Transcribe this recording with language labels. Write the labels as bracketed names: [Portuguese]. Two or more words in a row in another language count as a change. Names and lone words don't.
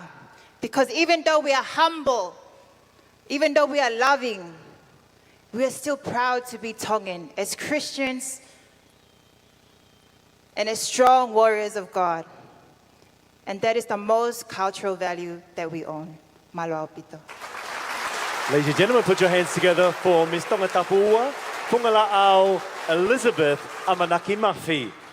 [English] Because even though we are humble, even though we are loving, we are still proud to be Tongan as Christians and as strong warriors of God. And that is the most cultural value that we own. [Tongan] Maloa pito. [English] Ladies and gentlemen, put your hands together for Miss Tongatapu, Fungalaau, Elisabeth, Amanaki, Mafi.